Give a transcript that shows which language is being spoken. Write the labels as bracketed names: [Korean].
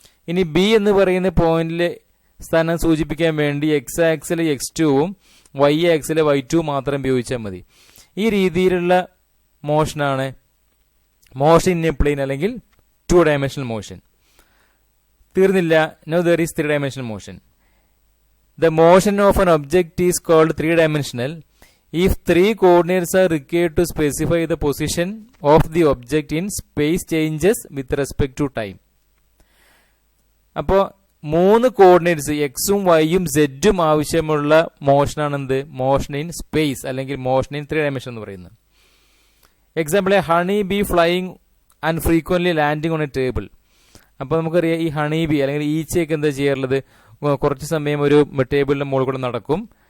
[Malayalam] ഇനി ബി എന്ന് പറയുന്ന പോയിന്റിലെ സ്ഥാനം സൂചിപ്പിക്കാൻ വേണ്ടി X axle x2ഉം Y axle y2 മാത്രം ഉപയോഗിച്ചാൽ മതി. ഈ രീതിയിലുള്ള മോഷനാണ് [English] motion in a plane [Malayalam] അല്ലെങ്കിൽ ടു ഡയമെൻഷണൽ മോഷൻ. തീർന്നില്ല. [English] No there is three dimensional motion. The motion of an object is called three-dimensional if three coordinates are required to specify the position of the object in space changes with respect to time. [Malayalam] അപ്പോൾ മൂന്ന് coordinates എക്സും വൈയും സെഡും ആവശ്യമുള്ള മോഷനാണെന്ത്? Motion in space അല്ലെങ്കിൽ motion in three dimension എന്ന് പറയുന്നത്. [English] Example, a honey bee flying and frequently landing on a table. [Malayalam] അപ്പോൾ നമുക്കറിയാം ഈ ഹണി ബി അല്ലെങ്കിൽ ഈച്ചയൊക്കെ എന്താ ചെയ്യാറുള്ളത്? കുറച്ച് സമയം ഒരു ടേബിളിന്റെ മുകളിൽ കൂടെ നടക്കും.